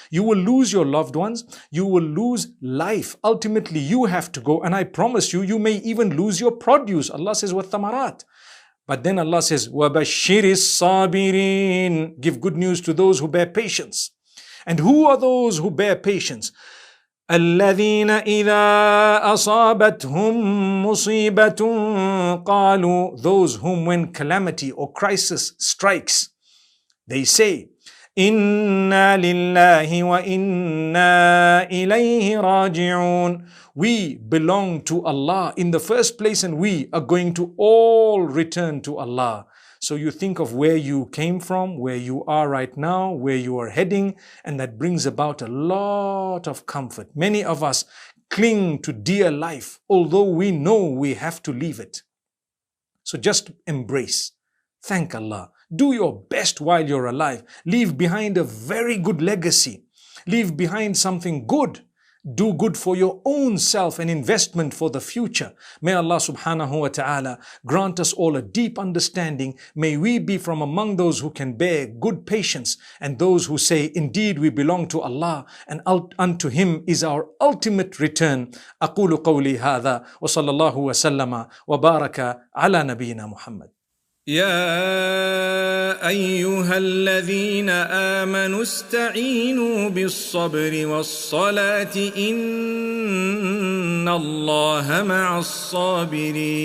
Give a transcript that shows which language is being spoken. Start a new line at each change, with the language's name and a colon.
English: You will lose your loved ones, you will lose life. Ultimately, you have to go, and I promise you, you may even lose your produce. Allah says, وَالثَّمَرَاتِ. But then Allah says,
Arabic: وَبَشِّرِ الصَّابِرِينَ.
English: Give good news to those who bear patience. And who are those who bear patience?
Arabic: الذين إذا أصابتهم مصيبة قالوا.
English: Those whom when calamity or crisis strikes, they say,
Arabic: إنا لله وإنا إليه راجعون.
English: We belong to Allah in the first place and we are going to all return to Allah. So you think of where you came from, where you are right now, where you are heading, and that brings about a lot of comfort. Many of us cling to dear life, although we know we have to leave it. So just embrace. Thank Allah. Do your best while you're alive. Leave behind a very good legacy. Leave behind something good. Do good for your own self, an investment for the future. May Allah subhanahu wa ta'ala grant us all a deep understanding. May we be from among those who can bear good patience and those who say, indeed we belong to Allah and unto Him is our ultimate return.
Arabic: أقول قولي هذا وصلى الله وسلم وبارك على نبينا محمد. يا أيها الذين آمنوا استعينوا بالصبر والصلاة إن الله مع الصابرين